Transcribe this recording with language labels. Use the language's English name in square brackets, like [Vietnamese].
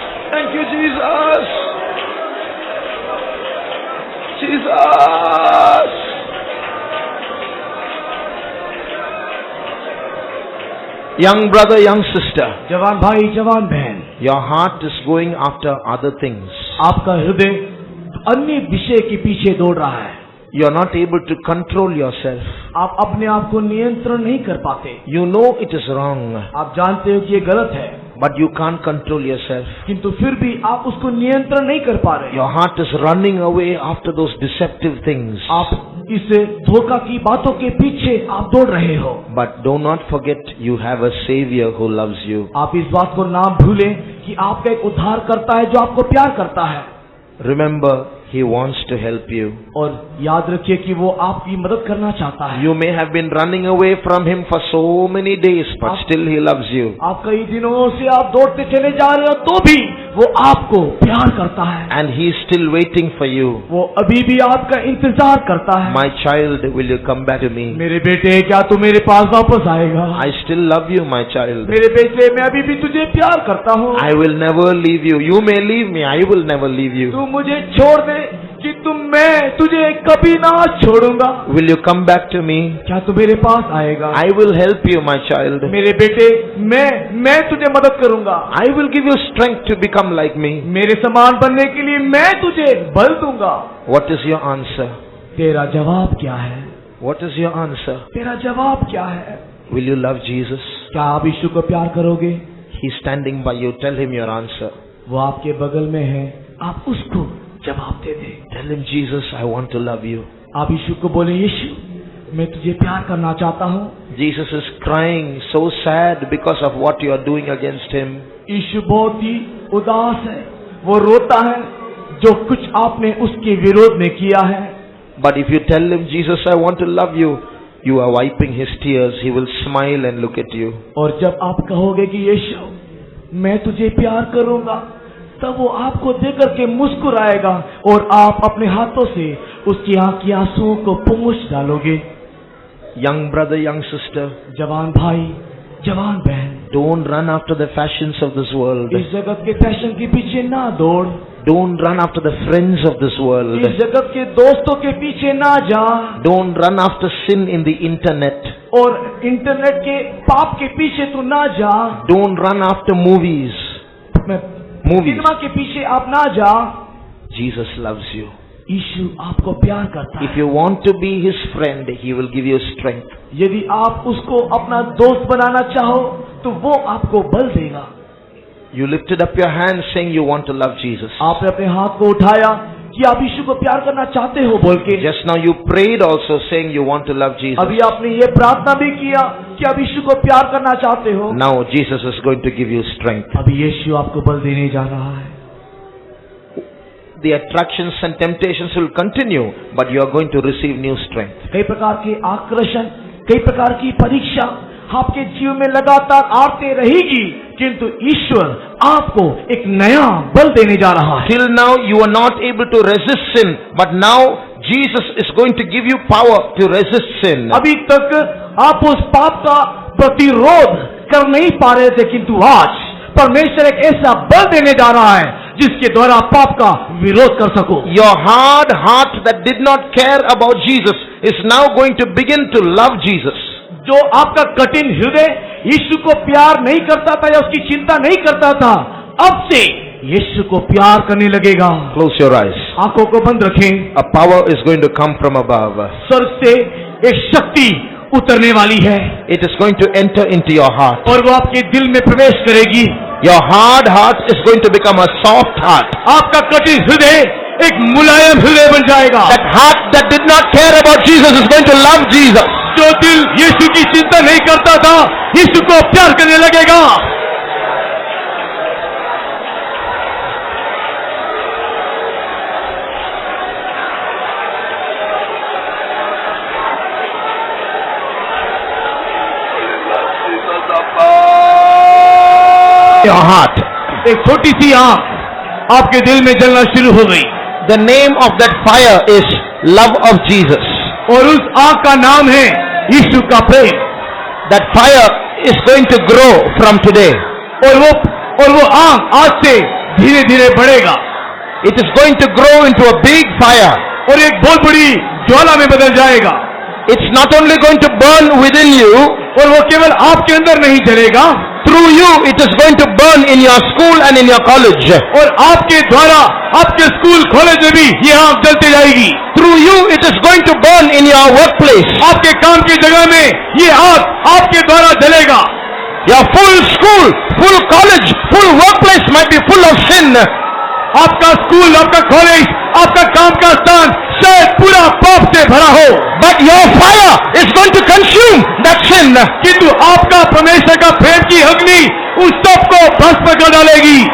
[English] Thank you, Jesus. Jesus. Young brother, young sister, [Hindi] जवान भाई जवान बहन, [English] your heart is going after other things. [Hindi] आपका हृदय अन्य विषय के पीछे दौड़ रहा है. [English] You are not able to control yourself. [Hindi] आप अपने आप को नियंत्रण नहीं कर पाते. [English] You know it is wrong, [Hindi] आप जानते हो कि ये गलत है, [English] but you can't control yourself. [Hindi] किंतु फिर भी आप उसको नियंत्रण नहीं कर पा रहे. [English] Your heart is running away after those deceptive things. [Hindi] आप इस धोखा की बातों के पीछे आप दौड़ रहे हो. [English] But do not forget you have a Savior who loves you. [Hindi] आप इस बात को ना भूलें कि आपका एक उद्धारकर्ता है जो आपको प्यार करता है. [English] Remember, He wants to help you. [Hindi] और याद रखिए कि वो आपकी मदद करना चाहता है. [English] You may have been running away from Him for so many days, but still He loves you. [Hindi] आप कई दिनों से आप दौड़ते चले जा रहे हो तो भी वो आपको प्यार करता है. [English] And He is still waiting for you. [Hindi] वो अभी भी आपका इंतजार करता है. [English] My child, will you come back to me? [Hindi] मेरे बेटे, क्या तू मेरे पास वापस आएगा? [English] I still love you, my child. [Hindi] मेरे बेटे, मैं अभी भी तुझे प्यार करता हूँ. [English] I will never leave you. You may leave me, I will never leave you. [Hindi] तू मुझे छोड़ दे कि मैं तुझे कभी ना छोड़ूंगा. [English] Will you come back to me? [Hindi] क्या तू मेरे पास आएगा? [English] I will help you, my child. [Hindi] मेरे बेटे, मैं तुझे मदद करूंगा. [English] I will give you strength to become like me. [Hindi] मेरे समान बनने के लिए मैं तुझे बल दूंगा. [English] What is your answer? [Hindi] तेरा जवाब क्या है? [English] What is your answer? [Hindi] तेरा जवाब क्या है? [English] Will you love Jesus? [Hindi] क्या आप यीशु को प्यार करोगे? [English] He's standing by you. Tell him your answer. [Hindi] वो आपके बगल में है, आप उसको जवाब दे दे. [English] Tell him, Jesus, I want to love you. [Hindi] आप यीशु को बोले, यीशु, मैं तुझे प्यार करना चाहता हूँ. [English] Jesus is crying, so sad because of what you are doing against him. [Hindi] यीशु बहुत ही उदास है, वो रोता है जो कुछ आपने उसके विरोध में किया है. [English] But if you tell him, Jesus, I want to love you, you are wiping his tears. He will smile and look at you. [Hindi] और जब आप कहोगे कि यीशु, मैं तुझे प्यार करूंगा, तब वो आपको देकर के मुस्कुराएगा और आप अपने हाथों से उसकी आंख के आंसुओं को पोंछ डालोगे. [English] Young brother, young sister, [Hindi] जवान भाई, जवान बहन, [English] don't run after the fashions of this world. [Hindi] इस जगत के फैशन के पीछे ना दौड़. [English] Don't run after the friends of this world. [Hindi] इस जगत के दोस्तों के पीछे ना जा. [English] Don't run after sin in the internet. [Hindi] और इंटरनेट के पाप के पीछे तू ना जा. [English] Don't run after movies. [Hindi] Cinema के पीछे आप ना जा. [English] Jesus loves you. [Hindi] यीशु आपको प्यार करता [English] If [Hindi] है. [English] you want to be his friend, he will give you strength. [Hindi] यदि आप उसको अपना दोस्त बनाना चाहो तो वो आपको बल देगा. [English] You lifted up your hand saying you want to love Jesus. [Hindi] आपने अपने हाथ को उठाया कि आप यीशु को प्यार करना चाहते हो बोल के. [English] Just now you prayed also saying you want to love Jesus. [Hindi] अभी आपने ये प्रार्थना भी किया कि आप यीशु को प्यार करना चाहते हो. [English] Now Jesus is going to give you strength. [Hindi] अभी यीशु आपको बल देने जा रहा है. [English] The attractions and temptations will continue, but you are going to receive new strength. [Hindi] कई प्रकार के आकर्षण, कई प्रकार की परीक्षा आपके जीवन में लगातार आती रहेगी, किंतु ईश्वर आपको एक नया बल देने जा रहा है। [English] Till now you are not able to resist sin, but now Jesus is going to give you power to resist sin. [Hindi] अभी तक आप उस पाप का प्रतिरोध कर नहीं पा रहे थे, किंतु आज परमेश्वर एक ऐसा बल देने जा रहा है जिसके द्वारा पाप का विरोध कर सको। [English] Your hard heart that did not care about Jesus is now going to begin to love Jesus. [Hindi] जो आपका कठिन हृदय यीशु को प्यार नहीं करता था या उसकी चिंता नहीं करता था, अब से यीशु को प्यार करने लगेगा। [English] Close your eyes. [Hindi] आंखों को बंद रखें। [English] A power is going to come from above. [Hindi] स्वर्ग से एक शक्ति उतरने वाली है [English] It is going to enter into your heart. [Hindi] और वो आपके दिल में प्रवेश करेगी। [English] Your hard heart is going to become a soft heart. [Hindi] आपका कठिन हृदय एक मुलायम हृदय बन जाएगा। [English] That heart that did not care about Jesus is going to love Jesus. [Hindi] जो दिल यीशु की चिंता नहीं करता था, यीशु को प्यार करने लगेगा। [English] Your heart. [Hindi] एक छोटी सी आग आपके दिल में जलना शुरू हो गई। [English] The name of that fire is love of Jesus. [Hindi] और उस आग का नाम है यीशु का प्रेम। [English] That fire is going to grow from today. [Hindi] और वो आग आज से धीरे धीरे बढ़ेगा। [English] It is going to grow into a big fire. [Hindi] और एक बहुत बड़ी ज्वाला में बदल जाएगा। [English] It's not only going to burn within you, [Hindi] और वो केवल आपके अंदर नहीं जलेगा, [English] through you it is going to burn in your school and in your college. [Hindi] और आपके द्वारा आपके स्कूल कॉलेज में भी ये आग जलती जाएगी। [English] Through you it is going to burn in your workplace. [Hindi] आपके काम की जगह में ये आग आपके द्वारा जलेगा। [English] Your full school, full college, full workplace might be full of sin. [Hindi] आपका स्कूल, आपका कॉलेज, आपका काम का स्थान शायद पूरा पाप से भरा हो, [English] But your fire is going to consume that sin. [Hindi] किंतु आपका परमेश्वर का प्रेम की अग्नि उस सब को भस्म कर डालेगी।